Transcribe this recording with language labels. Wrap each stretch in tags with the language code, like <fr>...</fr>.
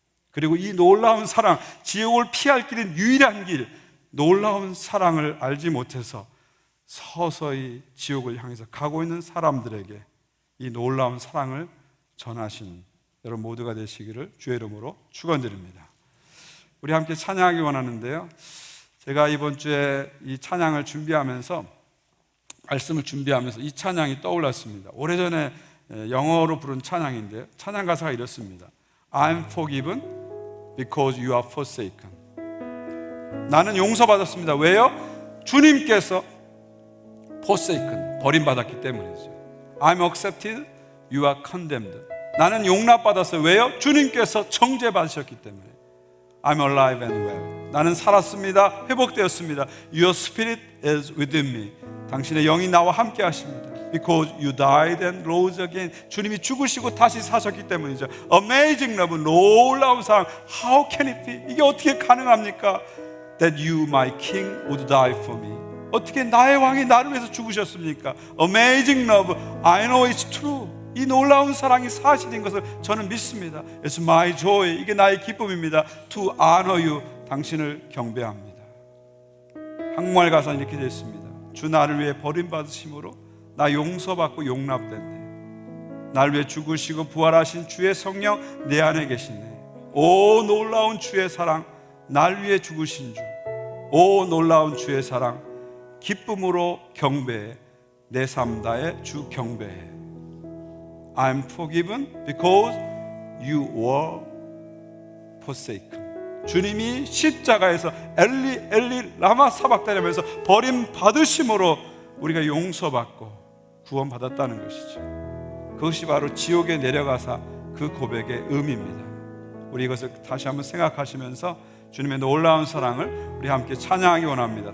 <ko>그리고 이 놀라운 사랑, 지옥을 피할 길인 유일한 길, 놀라운 사랑을 알지 못해서 서서히 지옥을 향해서 가고 있는 사람들에게 이 놀라운 사랑을 전하시는 여러분 모두가 되시기를 주의 이름으로 축원드립니다. 우리 함께 찬양하기 원하는데요, 제가 이번 주에 이 찬양을 준비하면서, 말씀을 준비하면서 이 찬양이 떠올랐습니다. 오래전에 영어로 부른 찬양인데요, 찬양 가사가 이렇습니다.</ko> <en>I'm forgiven because you are forsaken.</en> <ko>나는 용서받았습니다. 왜요? 주님께서 forsaken, 버림받았기 때문이죠.</ko> <en>I'm accepted, you are condemned.</en> <ko>나는 용납받았어요. 왜요? 주님께서 정죄받으셨기 때문에.</ko> <en>I'm alive and well.</en> <ko>나는 살았습니다. 회복되었습니다.</ko> <en>Your spirit is within me.</en> <ko>당신의 영이 나와 함께 하십니다.</ko> <en>Because you died and rose again.</en> <ko>주님이 죽으시고 다시 사셨기 때문이죠.</ko> <en>Amazing love,</en> <ko>놀라운 사랑.</ko> <en>How can it be?</en> <ko>이게 어떻게 가능합니까?</ko> <en>That you, my king, would die for me.</en> <ko>어떻게 나의 왕이 나를 위해서 죽으셨습니까?</ko> <en>Amazing love, I know it's true.</en> <ko>이 놀라운 사랑이 사실인 것을 저는 믿습니다.</ko> <en>It's my joy,</en> <ko>이게 나의 기쁨입니다.</ko> <en>To honor you,</en> <ko>당신을 경배합니다. 한국말 가사는 이렇게 되어 있습니다. 주 나를 위해 버림받으심으로 나 용서받고 용납됐네. 나를 위해 죽으시고 부활하신 주의 성령 내 안에 계시네. 오 놀라운 주의 사랑, 날 위해 죽으신 주. 오 놀라운 주의 사랑, 기쁨으로 경배해. 내 삶 다해 주 경배해.</ko> <en>I'm forgiven because you were forsaken.</en> <ko>주님이 십자가에서 엘리 엘리 라마 사박다니면서 버림받으심으로 우리가 용서받고 구원받았다는 것이죠. 그것이 바로 지옥에 내려가사 그 고백의 의미입니다. 우리 이것을 다시 한번 생각하시면서 주님의 놀라운 사랑을 우리 함께 찬양하기 원합니다.</ko>